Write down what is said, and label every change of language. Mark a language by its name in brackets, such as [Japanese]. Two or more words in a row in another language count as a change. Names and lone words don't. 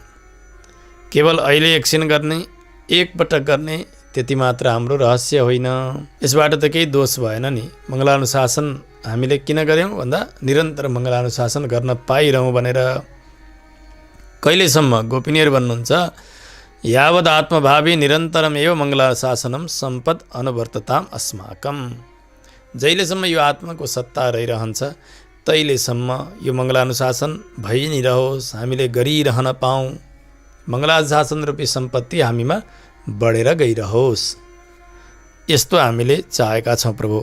[Nepali] केवल अहिले एकछिन गर्ने, एकपटक गर्ने, त्यति मात्र हाम्रो रहस्य होइन। यसबाट त केही दोष भएन नि। मङ्गलानुशासन हामीले किन गऱ्यौँ भन्दा निरन्तर मङ्गलानुशासन गर्न पाइरहौँ भनेर। कहिलेसम्म? गोपिनीहरू भन्नुहुन्छ [Sanskrit] यावद् आत्मभावी निरन्तरमेव मङ्गलाशासनम सम्पद अनुवर्तताम अस्माकम, [Nepali] जहिलेसम्म यो आत्माको सत्ता रहिरहन्छ तहिलेसम्म यो मङ्गलानुशासन भइ नै रहोस्, हामीले गरिरहन पाऊँ। मङ्गलानुशासन रूपी सम्पत्ति हामीमा बढेर गइरहोस्, यस्तो हामीले चाहेका छौँ प्रभु।